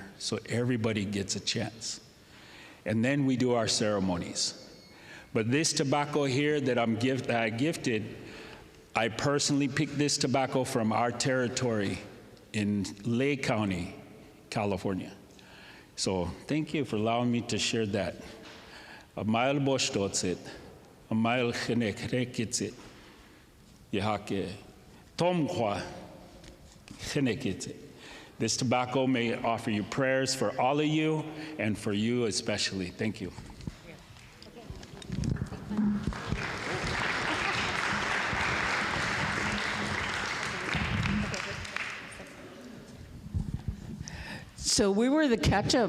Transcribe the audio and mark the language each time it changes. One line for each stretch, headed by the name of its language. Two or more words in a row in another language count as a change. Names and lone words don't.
English: So everybody gets a chance. And then we do our ceremonies. But this tobacco here that I gifted, I personally picked this tobacco from our territory in Lake County, California. So thank you for allowing me to share that.
Eastern Pomo: Amail boshtotzit, amail chenekrekitsit, yahake tomkwa chenekitsit.
English: This tobacco may offer you prayers for all of you and for you especially. Thank you. So we were the catch-up.